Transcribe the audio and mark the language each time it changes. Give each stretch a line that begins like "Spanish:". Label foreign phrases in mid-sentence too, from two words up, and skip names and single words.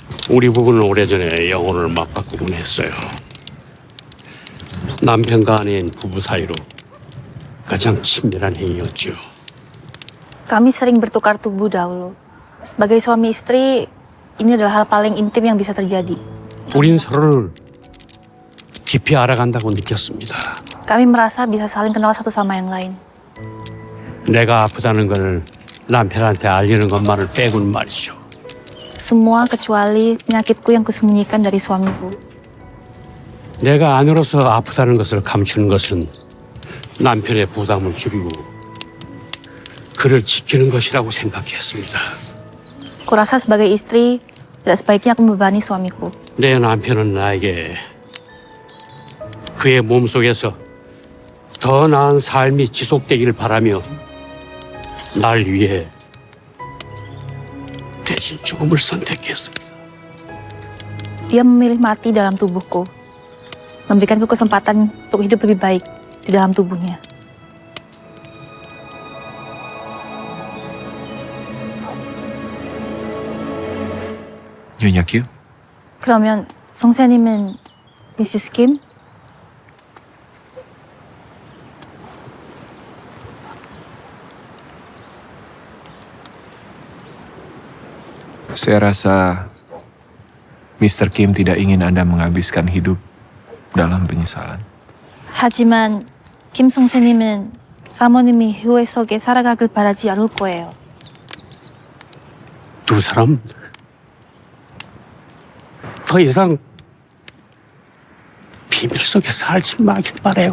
Korean: 우리 부부는 오래전에 영혼을 맞바꾸곤 했어요. 남편과 아내인 부부 사이로 가장 친밀한 행위였죠.
Indonesian: Kami sering bertukar tubuh dahulu. Sebagai suami istri, ini adalah hal paling intim yang bisa terjadi.
Korean: 우린 서로를 깊이 알아간다고 느꼈습니다.
Indonesian: Kami merasa bisa saling kenal satu sama yang lain.
Korean: 내가 아프다는 걸 남편한테 알리는 것만을 빼고는 말이죠.
Indonesian: Semua kecuali penyakitku yang kusembunyikan dari suamiku.
Korean: 내가 아내로서 아프다는 것을 감추는 것은 남편의 부담을 줄이고 그를 지키는 것이라고 생각했습니다.
Indonesian: Kurasa sebagai istri, tidak sebaiknya aku membebani suamiku.
Korean: 내 남편은 나에게 그의 몸속에서 더 나은 삶이 지속되기를 바라며 날 위해 대신 죽음을 선택했습니다.
Indonesian: Dia memilih mati dalam tubuhku, memberikanku kesempatan untuk hidup lebih baik di dalam tubuhnya. Nyonya Kim?
Korean: 그러면 성세님은 미시스 김?
Indonesian: Saya rasa Mr. Kim tidak ingin Anda menghabiskan hidup dalam penyesalan.
Korean: 하지만 김 성세님은 사모님이 후회 속에 살아가길 바라지 않을 거예요. 두 사람 더 이상 비밀 속에 살지 마길 바래요.